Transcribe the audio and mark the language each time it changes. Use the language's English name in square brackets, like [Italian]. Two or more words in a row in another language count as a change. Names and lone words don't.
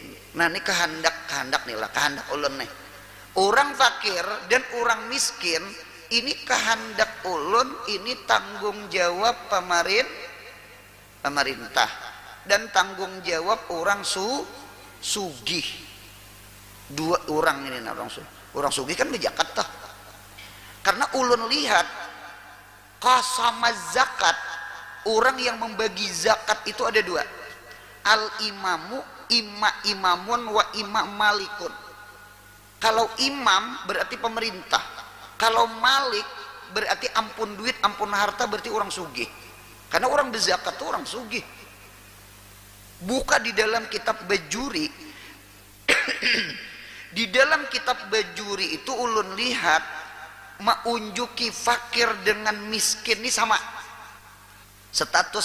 [Banjar] Nah ini kehendak nih lah, kehendak ulun nih. Orang fakir dan orang miskin ini kehendak ulun, ini tanggung jawab pemerintah dan tanggung jawab orang sugih. Dua orang ini nah, orang sugih kan berzakat toh. Karena ulun lihat kasama zakat, orang yang membagi zakat itu ada dua. [Arabic] الإمام إمام وإمام مالك. [Banjar] Kalau imam berarti pemerintah, kalau malik berarti ampun duit ampun harta, berarti orang sugih. Karena orang berzakat itu orang sugih. Buka di dalam kitab bajuri di dalam kitab bajuri itu ulun lihat maunjuki fakir dengan miskin ini sama status.